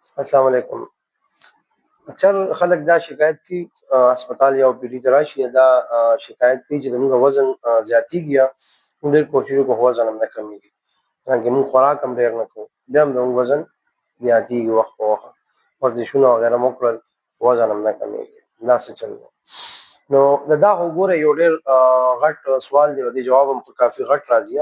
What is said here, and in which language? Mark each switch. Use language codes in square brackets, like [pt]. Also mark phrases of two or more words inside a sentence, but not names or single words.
[ar] السلام علیکم. [ps] اکثر خلک دا شکایت کې اسپتال یا او پي ډي ته راشي دا شکایت کوي چې زموږ وزن زیاتیږي یا موږ ډېر کوشش وکړو خو وزن هم نه کمیږي. حالانکه موږ خوراک هم ډېر نه کوو بیا هم زموږ وزن زیاتیږي وخت په وخت. ورزشونه وغیره مو کړل وزن هم نه کمیږي. دا څه چل دی؟ نو دا خو ګوره یو ډېر غټ سوال دی او د جواب هم کافي غټ راځي.